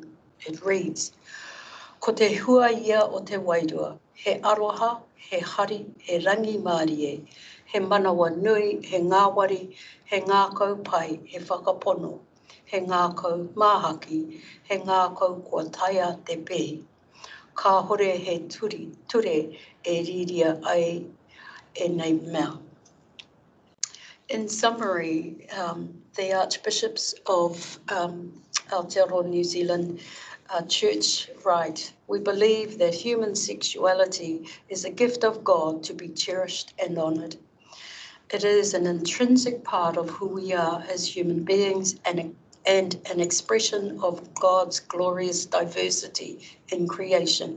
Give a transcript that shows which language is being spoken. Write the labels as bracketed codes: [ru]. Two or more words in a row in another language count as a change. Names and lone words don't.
[en] It reads, [mi] ko te hua ia o te wairua, he aroha, he hari, he rangi mārie, he manawa nui, he ngāwari, he ngākau pai, he whakapono, he ngākau māhaki, he ngākau kua taia te pē. Ka hore he ture e riria ai e nei mea. [en] In summary, the archbishops of Aotearoa, New Zealand Church write, we believe that human sexuality is a gift of God to be cherished and honoured. It is an intrinsic part of who we are as human beings and an expression of God's glorious diversity in creation.